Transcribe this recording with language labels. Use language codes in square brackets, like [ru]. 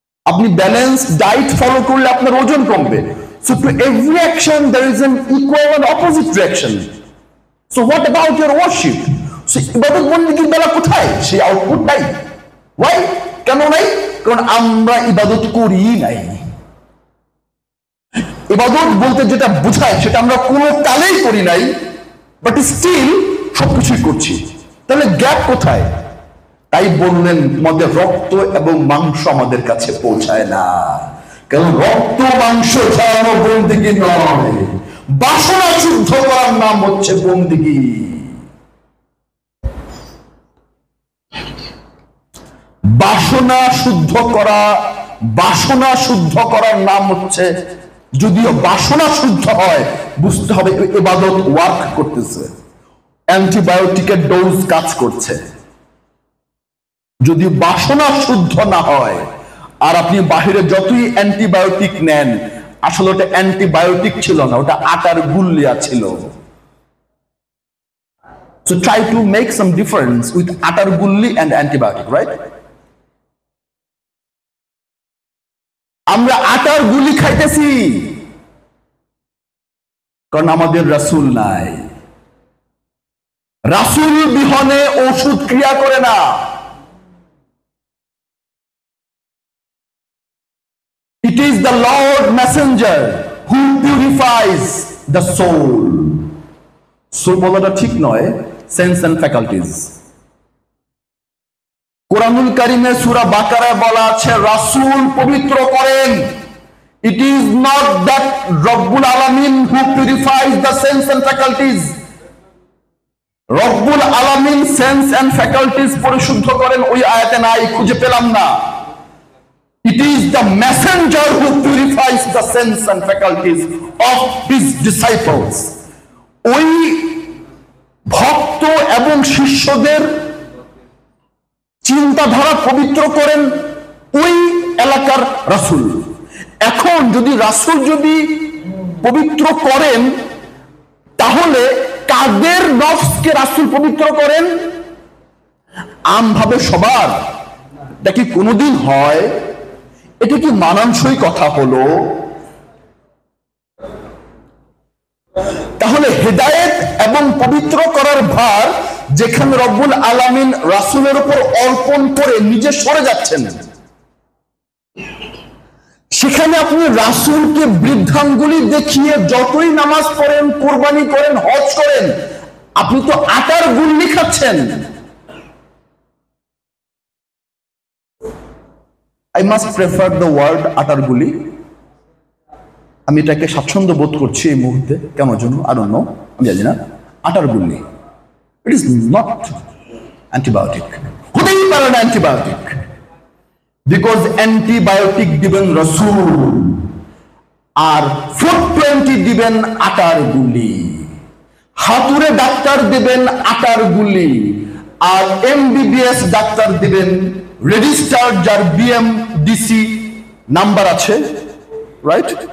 [bn] আপনি balance diet follow করলে আপনার ওজন কমবে। [en] So to every action there is an equal and opposite reaction. So what about your worship? So [bn] ইবাদত বন্দেগীর বেলা কোথায় সেই আউটপুট নাই? [en] Why? [bn] কেন নাই? কারণ আমরা ইবাদত করি নাই। ইবাদত বলতে যেটা বোঝায় সেটা আমরা কোনো কালেই করি নাই, [en] but still [bn] সবকিছুই করছি। তাহলে গ্যাপ কোথায়? তাই বললেন আমাদের রক্ত এবং মাংস আমাদের কাছে পৌঁছায় না, কারণ রক্ত মাংস ছাড়ানো বন্দেগী নয়, বাসনা শুদ্ধ করার নাম হচ্ছে বন্দেগী। বাসনা শুদ্ধ করা, বাসনা শুদ্ধ করার নাম হচ্ছে, যদিও বাসনা শুদ্ধ হয় বুঝতে হবে ইবাদত ওয়ার্ক করতেছে, অ্যান্টিবায়োটিকের ডোজ কাজ করছে। যদি বাসনা শুদ্ধ না হয়, আর আপনি বাহিরে যতই অ্যান্টিবায়োটিক নেন, আসলে ওটা অ্যান্টিবায়োটিক ছিল না, ওটা আটার গুল্লিয়া ছিল। [en] So try to make some difference with atar gulli and antibiotic, right? [bn] আমরা আটার গুলি খাইতেছি কারণ আমাদের রাসূল নাই। রাসূল বিহনে ওষুধ ক্রিয়া করে না। [en] It is the Lord Messenger who purifies the soul. [bn] Soul বলাটা ঠিক নয়, সেন্স এন্ড ফ্যাকাল্টিজ। কোরআনুল কারীমে সূরা বাকারায় বলা আছে রাসূল পবিত্র করেন। [en] It is not that রব্বুল আলামিন who purifies the sense and faculties. [bn] রব্বুল আলামিন সেন্স এন্ড ফ্যাকাল্টিজ পরিশুদ্ধ করেন, ওই আয়াতে নাই, খুঁজে পেলাম না। [en] It is the messenger who purifies the sense and faculties of his disciples. [bn] ওই ভক্ত এবং শিষ্যদের চিন্তাধারা পবিত্র করেন ওই এলাকার রাসূল। এখন যদি রাসূল যদি পবিত্র করেন, তাহলে কাদের নফসকে রাসূল পবিত্র করেন? আমভাবে সবার? এটা কি কোনোদিন হয়? এটা কি মানানসই কথা হলো? তাহলে হেদায়েত এবং পবিত্র করার ভার যেখানে রব্বুল আলামিন রাসূলের উপর অর্পণ করে নিজে সরে যাচ্ছেন, সেখানে আপনি রাসূলকে বৃদ্ধাঙ্গুলি দেখিয়ে যতই নামাজ পড়েন, কুরবানি করেন, হজ করেন, আপনি তো আটার গুল্লি খাচ্ছেন। [en] I must prefer the word আটার গুলি, [bn] আমি এটাকে স্বাচ্ছন্দ্য বোধ করছি এই মুহূর্তে, কেন জন্য [en] I don't know, [bn] আমি জানি না। আটার গুল্লি, [en] it is not antibiotic, [bn] হতেই পারে না অ্যান্টিবায়োটিক, বিকজ অ্যান্টিবায়োটিক দিবেন রাসূল আর 420 দিবেন আটার গুলি, হাতুড়ে ডাক্তার দিবেন আটার গুলি, আর MBBS ডাক্তার দিবেন রেজিস্টার্ড, যার BMDC নাম্বার আছে, রাইট,